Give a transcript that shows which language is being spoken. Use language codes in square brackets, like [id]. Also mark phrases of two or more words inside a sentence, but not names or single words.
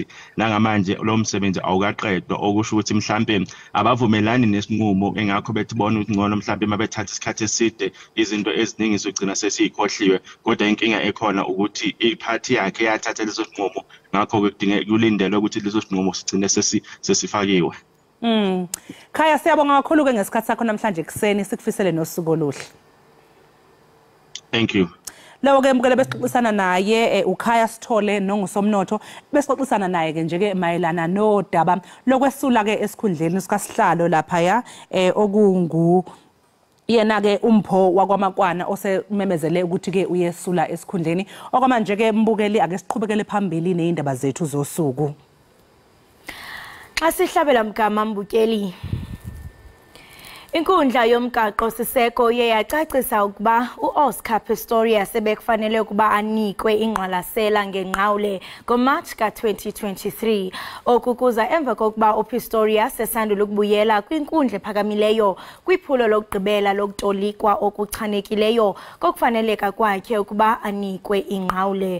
[zu] Nangamanje lo msebenzi awukaqedwa okusho ukuthi mhlambe abavumelani nesinqumo engakho bethi bona ukuthi ngcono mhlambe mabethatha isikhathi eside izinto eziningi zogcina sesiyikhohliwe. Kodwa inkinga ekhona ukuthi iphathi yakhe yathatha leso sinqumo, ngakho ke kudingeka kulindelwe ukuthi leso sinqumo sigcine sesifakiwe. Khaya, siyabonga kakhulu ke ngesikhathi sakho namhlanje kuseni, sikufisele nosuku oluhle. [en] Thank you. [zu] Lawo ke mbukele besixoxisana naye uKhaya Sithole nongusomnotho besixoxisana naye ke nje ke mayelana nodaba lokwesula ke esikhundleni sikaSihlalo lapha ya okungu yena ke umpho wakwaMakwana osememezele ukuthi ke uyesula esikhundleni. Okwamanje ke mbukeli ake siqhubekele phambili nezindaba zethu zosuku. Asihlabela mgama mbukeli. [xh] Inkundla yomgaqo siseko yeyacacisa ukuba uOscar Pistorius sebekufanele ukuba anikwe ingqwalasela ngenqawule ngoMarch ka-2023 okukuza emva kokuba uPistorius esandula ukubuyela kwinkundla ephakamileyo kwiphulo lokugqibela lokutolikwa okuchanekileyo kokufaneleka kwakhe ukuba anikwe ingqawule.